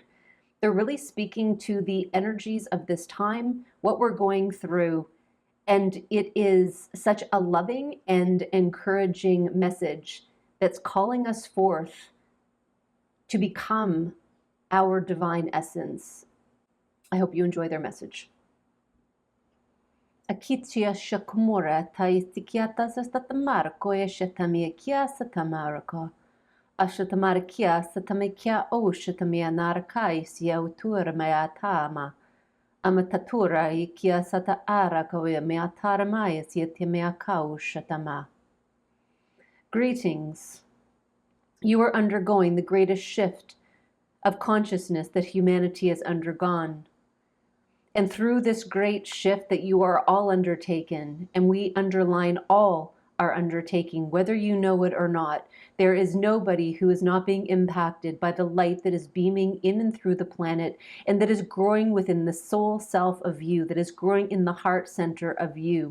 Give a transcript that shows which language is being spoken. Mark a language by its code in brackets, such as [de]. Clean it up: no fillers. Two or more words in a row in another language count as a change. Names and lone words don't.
[en] They're really speaking to the energies of this time, what we're going through, and it is such a loving and encouraging message that's calling us forth to become our divine essence. I hope you enjoy their message. Akitia shakumura taitikiata sastatamarko eshatamiakia satamarko. Ashatamarakia satamikia oshatamia narakais yautur meatama. Amatatura ikia sata arakawe meataramaya sietimeakau shatama. Greetings. You are undergoing the greatest shift of consciousness that humanity has undergone. And through this great shift that you are all undertaken, and we underline all are undertaking, whether you know it or not, there is nobody who is not being impacted by the light that is beaming in and through the planet, and that is growing within the soul self of you, that is growing in the heart center of you.